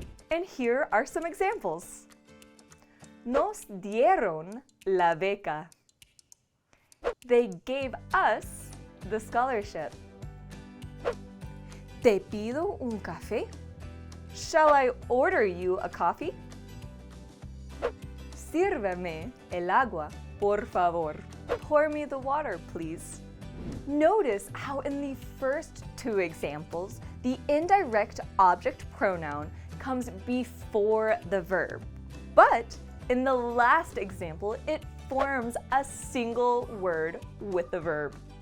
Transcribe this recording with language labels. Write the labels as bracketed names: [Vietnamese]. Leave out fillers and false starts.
[English] And here are some examples. [Spanish] Nos dieron la beca. [English] They gave us the scholarship. ¿Te pido un café? Shall I order you a coffee? [Spanish] Sírveme el agua, por favor. [English] Pour me the water, please. Notice how in the first two examples, the indirect object pronoun comes before the verb. But in the last example, it forms a single word with the verb.